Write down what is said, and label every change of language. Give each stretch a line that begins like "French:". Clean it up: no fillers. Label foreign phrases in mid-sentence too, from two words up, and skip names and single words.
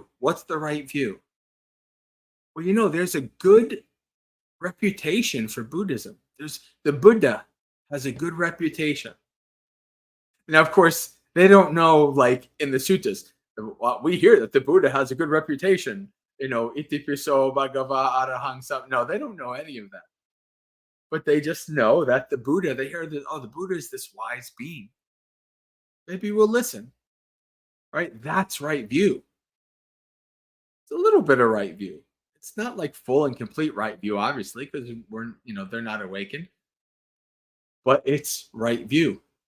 English: What's the right view? Well, there's a good reputation for Buddhism. The Buddha has a good reputation. Now, of course, they don't know, like in the suttas, we hear that the Buddha has a good reputation.
Pali: Iti piso bhagava arahang sam.
English: No, they don't know any of that. But they just know that the Buddha, they hear that, oh, the Buddha is this wise being. Maybe we'll listen. Right? That's right view. It's a little bit of right view. It's not like full and complete right view, obviously, because they're not awakened, but it's right view.